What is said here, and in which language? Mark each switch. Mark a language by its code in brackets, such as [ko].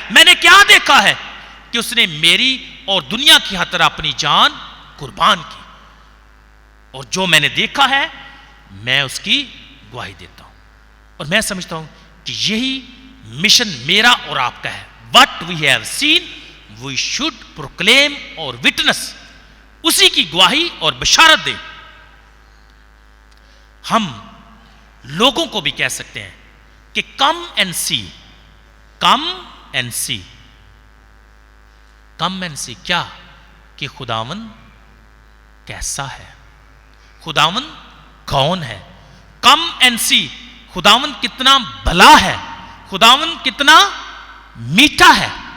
[ur] میں نے کیا دیکھا ہے؟ کہ اس نے میری اور دنیا کی خاطر اپنی جان قربان کی. اور جو میں نے دیکھا ہے میں اس کی گواہی دیتا ہوں. اور میں سمجھتا ہوں کہ یہی مشن میرا اور آپ کا ہے. [en] What we have seen we should proclaim اور witness, اسی کی گواہی اور بشارت دیں. [ur] ہم لوگوں کو بھی کہہ سکتے ہیں کہ come and see, come and see, come and see. کیا؟ کہ خداوند کیسا ہے. خداوند کون ہے. کم اینڈ سی, خداوند کتنا بھلا ہے, خداوند کتنا میٹھا ہے.